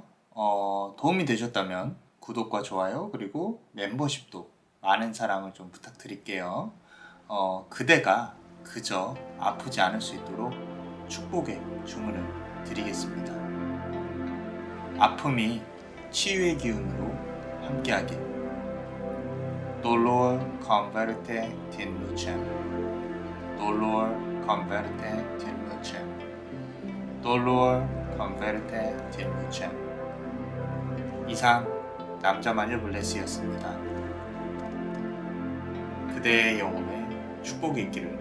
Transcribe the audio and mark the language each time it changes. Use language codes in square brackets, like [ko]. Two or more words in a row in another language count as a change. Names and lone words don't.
[ko] 도움이 되셨다면 구독과 좋아요 그리고 멤버십도 많은 사랑을 좀 부탁드릴게요. 그대가 그저 아프지 않을 수 있도록 축복의 주문을 드리겠습니다. 아픔이 치유의 기운으로 함께하길. [la] Dolor converte in lucem. Dolor converte in lucem. Dolor converte in lucem. [ko] 이상 남자마녀 블레스였습니다. 그대의 영혼에 축복이 있기를.